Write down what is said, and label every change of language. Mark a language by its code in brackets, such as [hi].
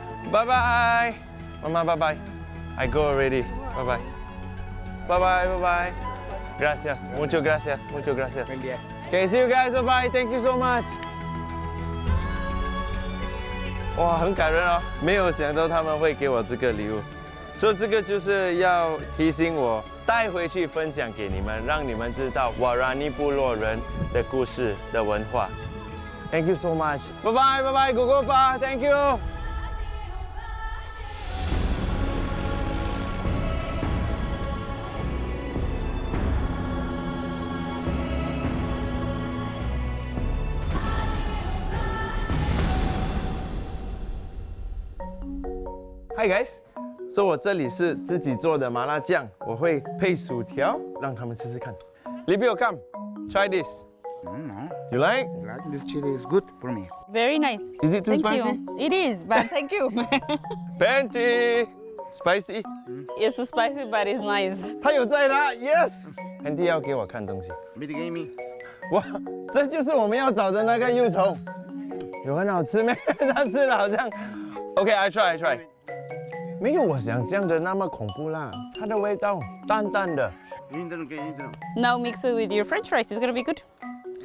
[zh] 拜拜，妈妈拜拜 ， [en] I go already， [zh] 拜拜，拜拜拜拜 ， [es] Gracias, mucho gracias, mucho gracias. [en] Okay, see you guys, bye bye, thank you so much. [zh] 哇，很感人哦，没有想到他们会给我这个礼物，所以这个就是要提醒我带回去分享给你们，让你们知道瓦拉尼部落人的故事的文化。 [en] Thank you so much， [zh] 拜拜拜拜，狗狗爸 [en] ，Thank you。 Hi guys， [zh] 所以我这里是自己做的麻辣酱，我会配薯条，让他们试试看。 [en] Libio, come, try this. You like? This chili is good for me. Very nice. Is it too Thank spicy? you. It is, but thank you. Panty, spicy. It's spicy, but it's nice. [zh] 他有在啦 ，Yes。 Panty 要给我看东西。 [en] Meet game. [zh] 哇，这就是我们要找的那个幼虫，有很好吃没？他吃了好像。 [en] OK，I try。 [zh] 没有我想象的那么恐怖啦，它的味道淡淡的。 [en] Now mix it with your French fries. It's gonna be good.